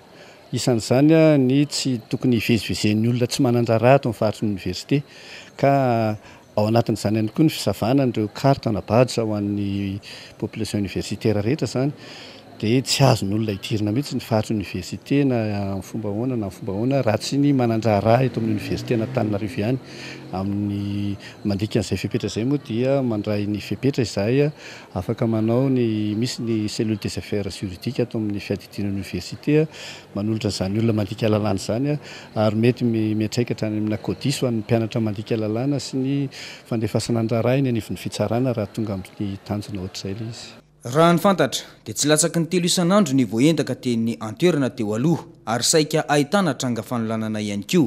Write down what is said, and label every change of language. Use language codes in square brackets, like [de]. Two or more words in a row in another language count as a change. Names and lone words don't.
[mg] Isan'izany ny tsy tokony hivezivezen'ny olona tsy manan-draharaha ato amin'ny faritry ny université ka ao anatin'izany ihany koa ny fisavana an'ireo karta na badge ho an'ny [fr] population universitaire [mg] rehetra zany dia tsy azon'ny olona hidirina mihitsy ny faritry ny université na amin'ny fomba ahoana na amin'ny fomba ahoana raha tsy ny manan-draharaha eto amin'ny université n'Antananarivo ihany. Amin'ny mandika an'izay fepetra izay moa dia mandray ny fepetra izahay afaka manao ny misy ny [fr] cellule des affaires juridiques [mg] ato amin'ny fiadidinan'ny université manolotra izany olona mandika lalàna izany ary mety miantraika hatrany amin'ny kodiso ho an'ny mpianatra mandika lalàna sy ny fandefasana an-draharaha eny anivon'ny fitsarana raha tonga amin'ny tanjona ohatr'izay ilay izy. Raha ny fantatra dia tsy latsaky ny 3 isan'andro ny voentaka teny antoerana teo aloha ary saika ahitana tranga fanolanana ihany koa.